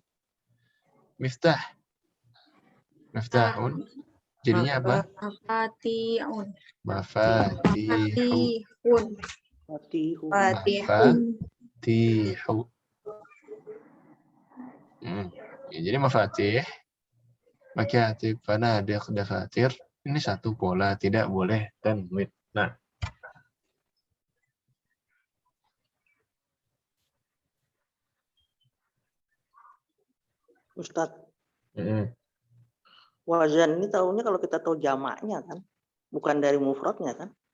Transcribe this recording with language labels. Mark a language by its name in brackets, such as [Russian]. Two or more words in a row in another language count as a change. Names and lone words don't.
[Arabic] مفتاح. مفتاحٌ. [Indonesian] Jadinya apa? [Arabic] Mafatihun. مفاتيحٌ. مفاتيحُ. [Indonesian] Ya, jadi [Arabic] مفاتيح، مكاتب، فنادق، دفاتر. [Indonesian] Ini satu pola, tidak boleh tanwin. Nah, Ustadz, wazan ini tahunya kalau kita tahu jamaknya kan, bukan dari mufradnya kan?